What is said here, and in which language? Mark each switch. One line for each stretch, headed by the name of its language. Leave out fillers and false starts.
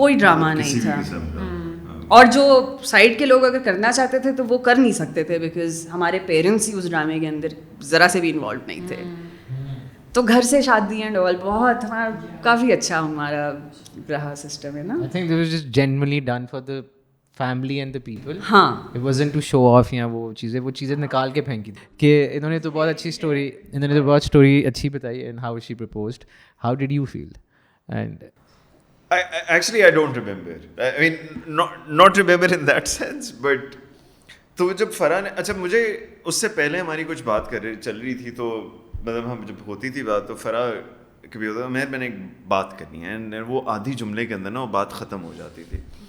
Hindi: कोई ड्रामा नहीं था. और जो साइड के लोग अगर करना चाहते थे तो वो कर नहीं सकते थे बिकॉज हमारे पेरेंट्स ही उस ड्रामे के अंदर ज़रा से भी इन्वॉल्व नहीं थे. तो घर से शादी एंड ऑल बहुत हमारा काफ़ी अच्छा हमारा रहा सिस्टम है ना.
English: I think this was just genuinely done for the family and the people.
Hindi: हाँ,
English: It wasn't to show off
Hindi: या वो चीज़ें निकाल के फेंकी कि इन्होंने तो बहुत अच्छी स्टोरी अच्छी बताई
English: and how she proposed. How did you feel? And I don't remember. I mean, not remember in that sense, but
Hindi: तो जब फरा ने, अच्छा मुझे उससे पहले हमारी कुछ बात चल रही थी, तो मतलब हम जब होती थी बात तो फरा कभी होता मैंने एक बात करनी है एंड वो आधी जुमले के अंदर ना वो बात ख़त्म हो जाती थी.